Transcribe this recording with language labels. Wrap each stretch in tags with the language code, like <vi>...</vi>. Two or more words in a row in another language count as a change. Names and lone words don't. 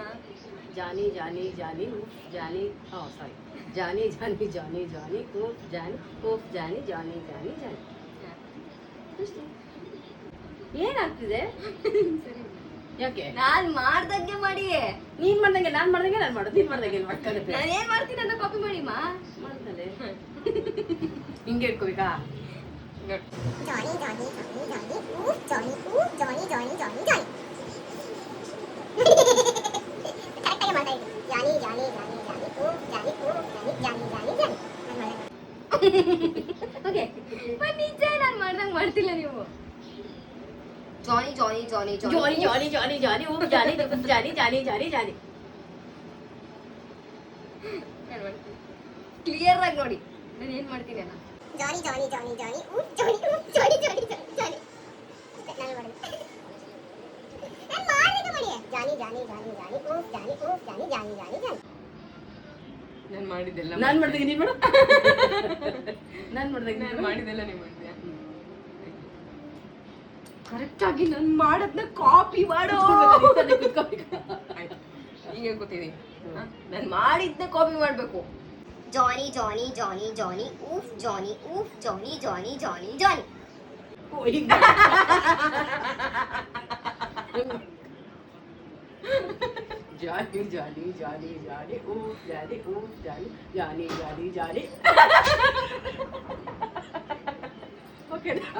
<kn>ಜಾನಿ ಜಾನಿ ಜಾನಿ ಜಾನಿ ಸಾರಿ ಜಾನಿ ಜಾನಿ ಜಾನಿ ಜಾನಿ ಕೂಫ್ ಜಾನಿ ಜಾನಿ ಜಾನಿ ಜಾನಿ. ಏನಾಗ್ತಿದೆ? ಯಾಕೆ ನಾನ್ ಮಾಡ್ದಂಗೆ ಮಾಡಿ. ನೀನ್ ಮಾಡ್ದಂಗೆ ನಾನ್ ಮಾಡ್ದಂಗೆ ನಾನು ಮಾಡೋದು, ನೀನ್ ಮಾಡ್ದಂಗೆ ಮಾಡ್ಕಾಗುತ್ತೆ. ನಾನು ಏನ್ ಮಾಡ್ತೀನಿ ಅಂತ ಕಾಪಿ ಮಾಡಿ ಮಾ ಮಾಡ್ತದೆ. ಹಿಂಗೆ ಇಟ್ಕೋಬೇಕಾ? Johnny, Johnny, Johnny, Johnny, oof, Johnny, oof, Johnny, Johnny, Johnny, Johnny. ಕರೆಕ್ಟಾಗಿ ಮಾಡ್ತಾ ಇದ್ದೀನಿ. Johnny, Johnny, Johnny, Johnny, oof, Johnny, oof, Johnny, Johnny, Johnny, Johnny. ನಾನು ಮಾಡಿದೆ. ಓಕೆ ನಿಜ ನಾನು ಮಾಡ್ದಂಗೆ ಮಾಡ್ತಿಲ್ಲ ನೀವು. ಜಾನಿ ಜಾನಿ ಜಾನಿ ಜಾನಿ ಜಾನಿ ಜಾನಿ ಜಾನಿ ಓ ಜಾನಿ ಜಾನಿ ಜಾನಿ ಜಾನಿ ಜಾನಿ. ಕ್ಲಿಯರ್ ಆಗಿ ನೋಡಿ ನಾನು ಏನ್ ಮಾಡ್ತೀನಿ ಅಲ್ಲ. Johnny, Johnny, Johnny, Johnny, oof, Johnny, oof, Johnny, Johnny, Johnny, Johnny. ನಾನು ಮಾಡಿದೆ. ನಾನು ಮಾಡ್ದಂಗೆ ಮಾಡಿ. Johnny, Johnny, Johnny, Johnny, oof, Johnny, oof, Johnny, Johnny, Johnny, Johnny. ನಾನು ಮಾಡಿದ್ದೆಲ್ಲ ನಾನು ಮಾಡ್ದಂಗೆ ನೀನ್ ಮಾಡು. ನಾನು ಮಾಡ್ದಂಗೆ ನಾನು ಮಾಡಿದ್ದೆಲ್ಲ ನೀವು ಮಾಡಿದ್ಯಾ? ಕರೆಕ್ಟ್ ಆಗಿ ನಾನು ಮಾಡೋದನ್ನ ಕಾಪಿ ಮಾಡು. ಈಗ ಗೊತ್ತಿದೆ ನಾನು ಮಾಡಿದ್ನ ಕಾಪಿ ಮಾಡ್ಬೇಕು. Johnny, Johnny, Johnny, Johnny, oof, Johnny, oof, Johnny, Johnny, Johnny, Johnny. ಜಾನಿ ಜಾನಿ ಜಾನಿ ಜಾನಿ ಓಫ್ ಜಾನಿ ಜಾನಿ ಜಾನಿ ಜಾನಿ. ಓಕೆನಾ?</kn>